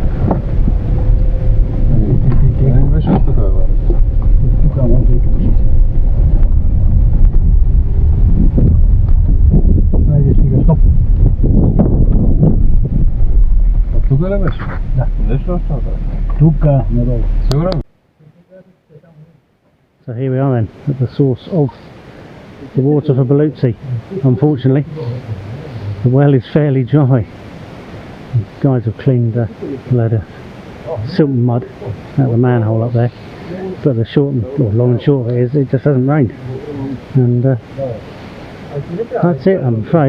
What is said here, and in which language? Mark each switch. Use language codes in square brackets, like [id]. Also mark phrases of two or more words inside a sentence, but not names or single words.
[bg] Не беше от такова, бе. Тук може и тук си. Хайде, стига, стоп. Тук ли беше? Да. Нещо още направи? Тук, надолу. Сигурен? [en] So here we are then, at the source of the water for Bulgaria. Unfortunately, the well is fairly dry. The guys have cleaned a load of silt and mud out of the manhole up there, but the long and short of it is it just hasn't rained, and that's it, I'm afraid.